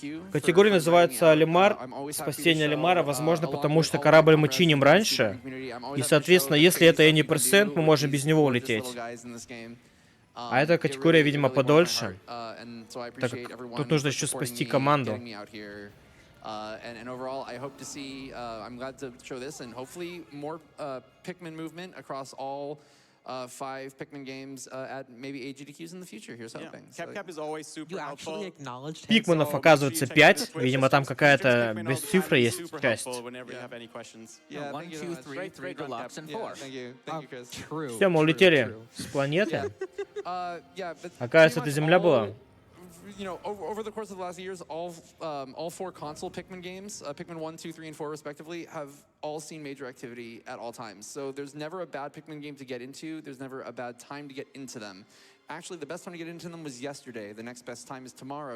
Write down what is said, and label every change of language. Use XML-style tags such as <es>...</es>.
<ru>Категория называется Олимар, спасение Олимара, возможно, потому что корабль мы чиним раньше, и, соответственно, если это any percent, мы можем без него улететь. А эта категория, видимо, подольше, так как тут нужно еще спасти команду.</ru> <en>And overall, I hope to see. I'm glad to show this, and hopefully more Pikmin movement across all 5 Pikmin games at maybe AGDQs in the future. Here's hoping. Cap is always super You actually helpful. acknowledged him.</en> <ru>Пикманов, оказывается, 5. Видимо, там какая-то без цифры есть часть.</ru> <en>Whenever you have any questions. Yeah, One, two, three, three deluxe, and four. Thank you, Chris. True.</en> <ru>Все, мы улетели с планеты. Оказывается, это Земля была.</ru> <en>You know, over the course of the last years, all 4 console Pikmin games, Pikmin 1, 2, 3, and 4 respectively, have all seen major activity at all times. So there's never a bad Pikmin game to get into. There's never a bad time to get into them. Actually, the best time to get into them was yesterday. The next best time is tomorrow.</en>